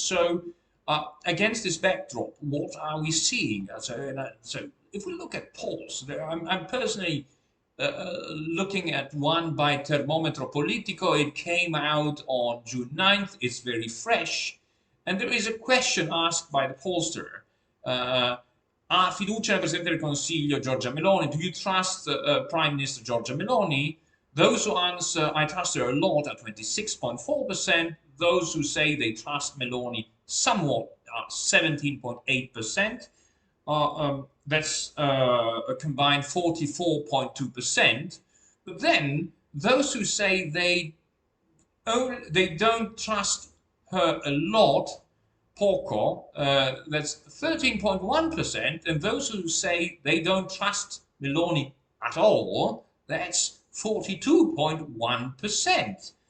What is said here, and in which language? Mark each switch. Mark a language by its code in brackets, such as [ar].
[en] So against this backdrop, what are we seeing? So if we look at polls, I'm personally looking at one by Termometro Politico. It came out on June 9th. It's very fresh. And there is a question asked by the pollster. [it] Ha fiducia nel Presidente del Consiglio Giorgia Meloni? [en] Do you trust Prime Minister Giorgia Meloni? Those who answer, I trust her a lot, at 26.4%. Those who say they trust Meloni somewhat, 17.8%. That's a combined 44.2%. But then those who say they don't trust her a lot, poco, that's 13.1%, and those who say they don't trust Meloni at all, that's 42.1%.